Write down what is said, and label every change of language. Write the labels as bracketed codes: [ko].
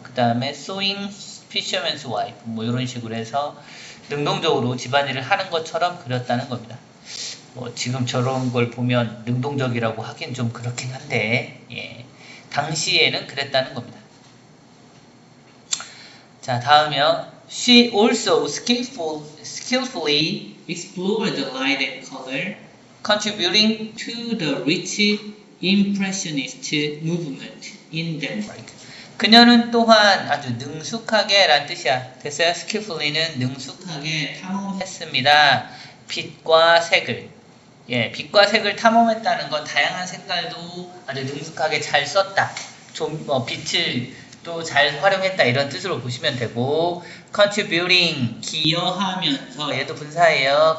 [ko] 그 다음에 [en] sewing fisherman's wife [ko] 뭐 이런 식으로 해서 능동적으로 집안일을 하는 것처럼 그렸다는 겁니다. 뭐 지금 저런 걸 보면 능동적이라고 하긴 좀 그렇긴 한데 예, 당시에는 그랬다는 겁니다. 자 다음이요. [en] She also skillfully explored the light and color contributing to the rich impressionist movement in Denmark. [ko] 그녀는 또한 아주 능숙하게 라는 뜻이야. 됐어요? skillfully는 능숙하게 탐험했습니다. 빛과 색을. 예, 빛과 색을 탐험했다는 건 다양한 색깔도 아주 능숙하게 잘 썼다. 좀 빛을 또 잘 활용했다 이런 뜻으로 보시면 되고 contributing 기여하면서 얘도 분사예요.